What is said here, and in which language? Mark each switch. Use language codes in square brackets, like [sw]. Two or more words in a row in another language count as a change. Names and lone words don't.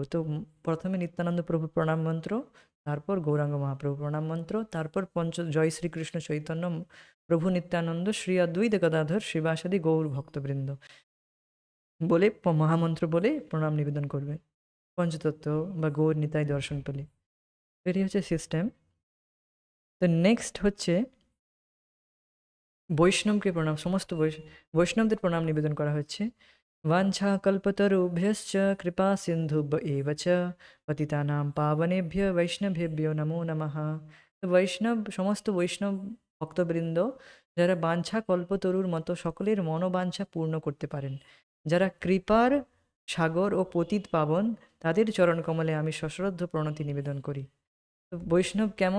[bn] তো প্রথমে নিত্যানন্দ প্রভু প্রণাম মন্ত্র, তারপর গৌরাঙ্গ মহাপ্রভু প্রণাম মন্ত্র, তারপর জয় শ্রীকৃষ্ণ চৈতন্য প্রভু নিত্যানন্দ শ্রী অদ্বৈত গদাধর শিবাসাদি গৌর ভক্তবৃন্দ বলে মহামন্ত্র বলে প্রণাম নিবেদন করবে পঞ্চতত্ত্ব বা গৌর নিতাই দর্শন পেলে। এটি হচ্ছে সিস্টেম। তো নেক্সট হচ্ছে বৈষ্ণবকে প্রণাম, সমস্ত বৈষ্ণবদের প্রণাম নিবেদন করা হচ্ছে। [sa] বাঞ্ছা কল্পতরুভ্যশ্চ কৃপা সিন্ধুভ্য এব চ পতিতানাং পাবনেভ্য বৈষ্ণবেভ্যো নমো নমঃ। [bn] তো সমস্ত বৈষ্ণব ভক্তবৃন্দ যারা বাঞ্ছা কল্পতরুর মতো সকলের মনোবাঞ্ছা পূর্ণ করতে পারেন, যারা কৃপার সাগর ও পতিত পাবন, তাদের চরণকমলে আমি সশ্রদ্ধ প্রণতি নিবেদন করি। তো বৈষ্ণব কেমন?